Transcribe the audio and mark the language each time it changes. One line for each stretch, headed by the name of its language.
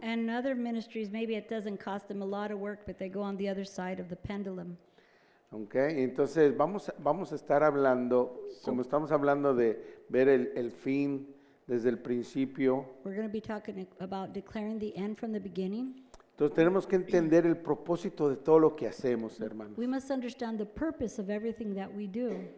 English: and other ministries, maybe it doesn't cost them a lot of work, but they go on the other side of the pendulum.
Spanish: ¿Ok? Entonces vamos a estar hablando, como estamos hablando de ver el fin desde el principio,
English: We're going to be talking about declaring the end from the beginning.
Spanish: Entonces tenemos que entender el propósito de todo lo que hacemos, hermanos.
English: We must understand the purpose of everything that we do.